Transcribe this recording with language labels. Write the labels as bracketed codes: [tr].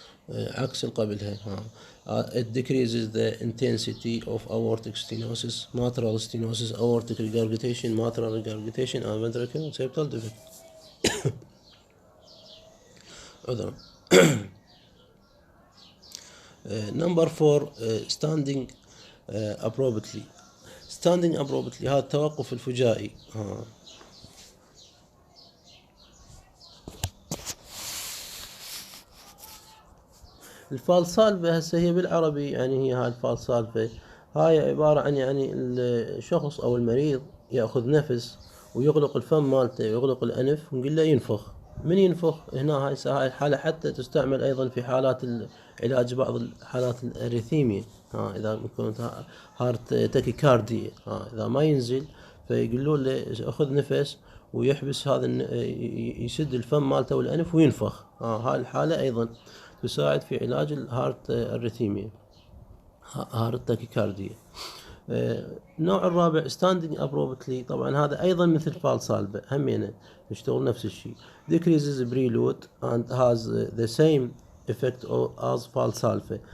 [ar] عكس اللي قبلها. [en] It decreases the intensity of aortic stenosis, mitral stenosis, aortic regurgitation, mitral regurgitation and ventricular septal defect. [ar] عذرا. [en] Number 4 standing abruptly. standing abruptly [ar] هذا التوقف الفجائي. الفالسالفة هسه هي بالعربي يعني هي هاي الفالسالفة هاي عبارة عن يعني الشخص أو المريض يأخذ نفس ويغلق الفم مالته ويغلق الأنف ونقول له ينفخ. من ينفخ هنا هاي الحالة حتى تستعمل أيضا في حالات علاج بعض الحالات الأريثيميا. إذا كنت هارت تاكيكارديا إذا ما ينزل فيقولون له أخذ نفس ويحبس هذا يسد الفم مالته والأنف وينفخ. هاي الحالة أيضا تساعد في علاج الهارت أريثيميا، هارت تاكيكارديا. النوع الرابع [en] standing abruptly. [ar] طبعا هذا أيضا مثل فالسالفة همينه يشتغل نفس الشيء. [en] decreases preload and has the same effect as Valsalva.